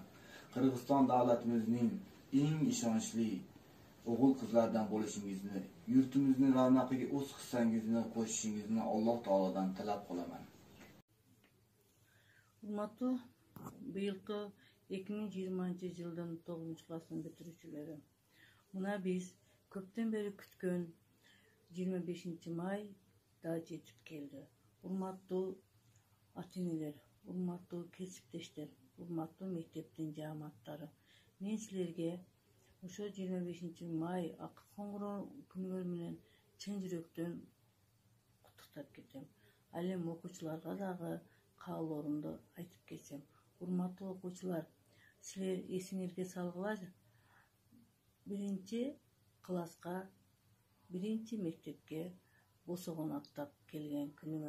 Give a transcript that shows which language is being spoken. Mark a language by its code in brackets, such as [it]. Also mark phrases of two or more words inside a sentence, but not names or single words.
[uz] Qirg'iziston davlatimizning eng ishonchli o'g'il qizlardan bo'lishingizni, yurtimizning ravnaqiga o'z hissangizni qo'shishingizni Alloh taolodan tilab qolaman. Hurmatli bu yilgi 2020-yıldan 9 klassını bitiruvchileri. [ky] Мына биз көптөн бери күткөн 25 май да жетип келди. Урматтуу ата-энелер, урматтуу кесиптештер, урматтуу мектептин жамааттары. Мен силерге ошо 25 май Ак Koңгуроо күнүңөр менен чын жүрөктөн куттуктап кетем. Ал эми окуучуларга дагы каалоорумду айтып кетсем. Урматтуу окуучулар, силер эсиңерге салгылачы. Биринчи класска, биринчи мектепке босогон аттап келген күнүңөр.